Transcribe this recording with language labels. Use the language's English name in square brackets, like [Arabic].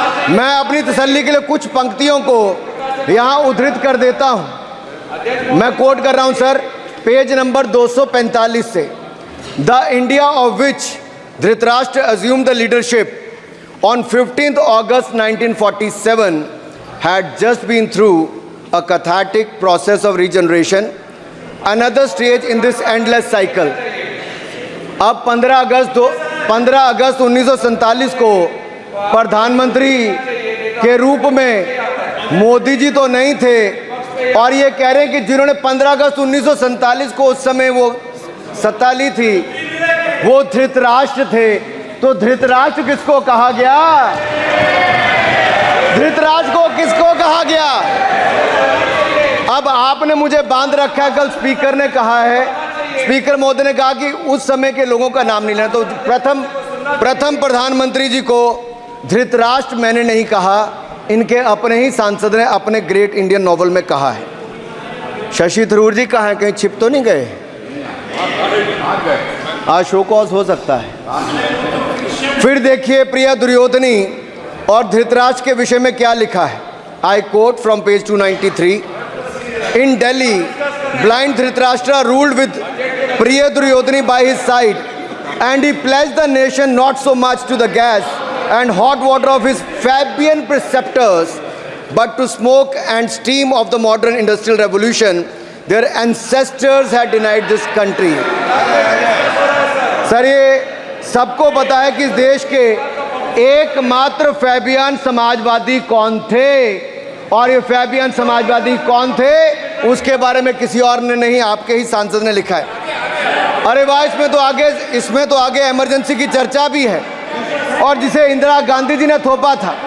[Hindi] मैं अपनी तसल्ली के लिए कुछ पंक्तियों को यहाँ उद्धृत कर देता हूँ। मैं कोट कर रहा हूँ सर, पेज नंबर 245 से। [English] The India of which Dhritarashtra assumed the leadership on 15th August 1947 had just been through a cathartic process of regeneration, another stage in this endless cycle. [Hindi] अब 15 अगस्त 1947 को प्रधानमंत्री के रूप में मोदी जी तो नहीं थे, और ये कह रहे हैं कि जिन्होंने 15 अगस्त 1947 को उस समय वो सत्ता ली थी, वो धृतराष्ट्र थे। तो धृतराष्ट्र किसको कहा गया? धृतराष्ट्र को किसको कहा गया? अब आपने मुझे बांध रखा है। कल स्पीकर ने कहा है, स्पीकर महोदय ने कहा कि उस समय के लोगों का नाम नहीं लेना। तो प्रथम प्रधानमंत्री जी को धृतराष्ट्र मैंने नहीं कहा, इनके अपने ही सांसद ने अपने ग्रेट इंडियन नॉवल में कहा है। शशि थरूर जी कहाँ हैं? कहीं छिप तो नहीं गए? आज शो कॉज हो सकता है। फिर देखिए प्रिय दुर्योधनी और धृतराष्ट्र के विषय में क्या लिखा है। [English] I quote from page 293। In Delhi blind Dhritarashtra ruled with Priya Duryodhani by his side and he pledged the nation not so much to the gas and hot water of his Fabian preceptors, but to smoke and steam of the modern industrial revolution their ancestors had denied this country. [Hindi] Sir ये सबको पता है कि इस देश के एकमात्र Fabian Samajwadi कौन थे, और ये फैबियन समाजवादी कौन थे उसके बारे में किसी और ने नहीं, आपके ही सांसद ने लिखा है। अरे वाह, इसमें तो आगे इमरजेंसी की चर्चा भी है, और जिसे इंदिरा गांधी जी ने थोपा था।